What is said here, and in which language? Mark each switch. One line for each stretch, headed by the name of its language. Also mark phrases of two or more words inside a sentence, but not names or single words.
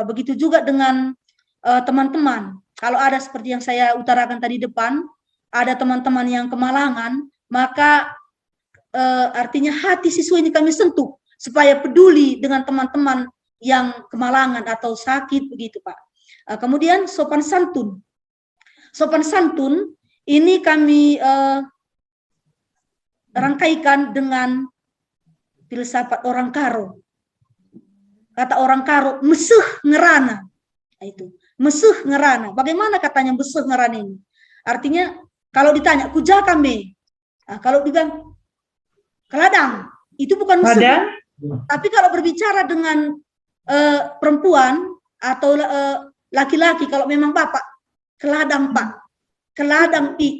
Indonesian: Begitu juga dengan teman-teman. Kalau ada seperti yang saya utarakan tadi depan, ada teman-teman yang kemalangan, maka artinya hati siswa ini kami sentuh supaya peduli dengan teman-teman yang kemalangan atau sakit begitu Pak. Kemudian sopan santun. Sopan santun ini kami rangkaikan dengan filsafat orang Karo. Kata orang Karo,
Batak Karo: meseh ngerana. Itu, meseh ngerana.
Indonesian: Bagaimana katanya
Batak Karo: meseh ngerana
Indonesian: ini? Artinya kalau ditanya
Batak Karo: kuja kami,
Indonesian: kalau dibilang keladang, itu bukan meseh. Tapi kalau berbicara dengan perempuan atau laki-laki, kalau memang bapak, keladang Pak, keladang Pi.